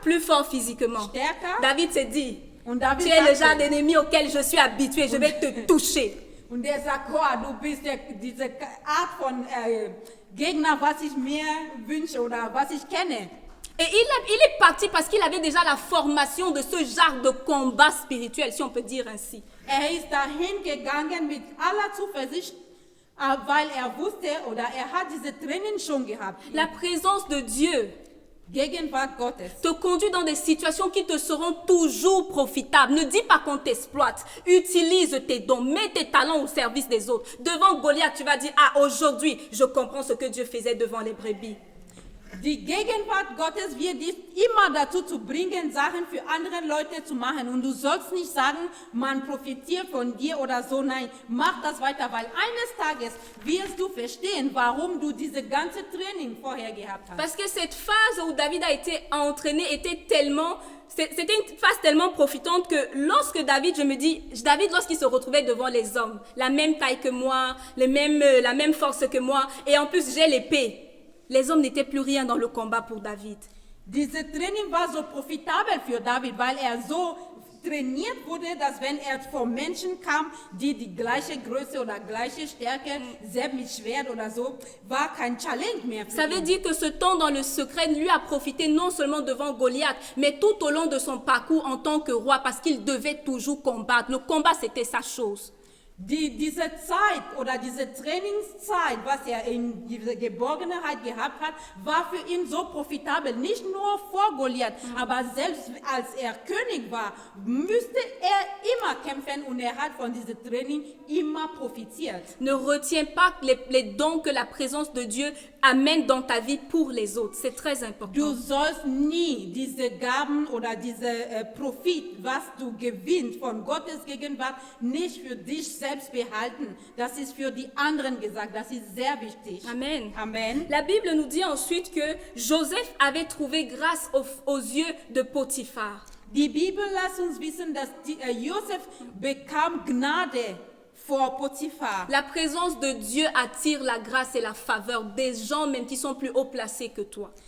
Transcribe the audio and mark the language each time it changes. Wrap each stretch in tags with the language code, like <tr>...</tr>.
<fr>plus fort physiquement.</fr> <de>stärker.</de> <fr>David s'est dit,</fr> <de>Und David</de> <fr>tu es le</fr> <de>sagte-</de> <fr>genre d'ennemi auquel je suis habitué, je vais te toucher.</fr> <de>Und er sagt, oh, du bist diese Art von Gegner, was ich mir wünsche oder was ich kenne.</de> <fr>Et il est parti parce qu'il avait déjà la formation de ce genre de combat spirituel, si on peut dire ainsi.</fr> <de>Er ist dahin gegangen mit aller Zuversicht, weil er wusste oder er hat diese Training schon gehabt.</de> <fr>La présence de Dieu</fr> <de>Gegenwart Gottes.</de> <fr>te conduit dans des situations qui te seront toujours profitables. Ne dis pas qu'on t'exploite. Utilise tes dons, mets tes talents au service des autres. Devant Goliath, tu vas dire, ah, aujourd'hui, je comprends ce que Dieu faisait devant les brebis.</fr> <de>Die Gegenwart Gottes wird dich immer dazu zu bringen, Sachen für andere Leute zu machen. Und du sollst nicht sagen, man profitiert von dir oder so. Nein, mach das weiter, weil eines Tages wirst du verstehen, warum du diese ganze Training vorher gehabt hast.</de> <fr>Parce que cette phase où David a été entraîné c'était une phase tellement profitante que lorsque David, je me dis, David, lorsqu'il se retrouvait devant les hommes, la même taille que moi, la même force que moi, et en plus j'ai l'épée, les hommes n'étaient plus rien dans le combat pour David.</fr> <de>Diese Training war so profitabel für David, weil er so trainiert wurde, dass wenn er vor Menschen kam, die die gleiche Größe oder gleiche Stärke, selbst mit Schwert oder so, war kein Challenge mehr für</de> <fr>Ça veut</fr> <de>ihn.</de> <fr>dire que ce temps dans le secret lui a profité non seulement devant Goliath, mais tout au long de son parcours en tant que roi, parce qu'il devait toujours combattre. Le combat, c'était sa chose.</fr> <de>Diese Zeit oder diese Trainingszeit, was er in dieser Geborgenheit gehabt hat, war für ihn so profitabel. Nicht nur vor Goliath, aber selbst als er König war, müsste er immer kämpfen und er hat von diesem Training immer profitiert.</de> <fr>Ne retiens pas les dons que la présence de Dieu amène dans ta vie pour les autres. C'est très important.</fr> <de>Du sollst nie diese Gaben oder diese Profit, was du gewinnst von Gottes Gegenwart, nicht für dich selbst selbst behalten. Das ist für die anderen gesagt. Das ist sehr wichtig. Amen. Amen.</de> <fr>La Bible nous dit ensuite que Joseph avait trouvé grâce aux yeux de Potiphar.</fr> <de>Die Bibel lässt uns wissen, dass Josef bekam Gnade vor Potiphar.</de> <fr>La présence de Dieu attire la grâce et la faveur des gens même qui sont plus haut placés que toi.</fr>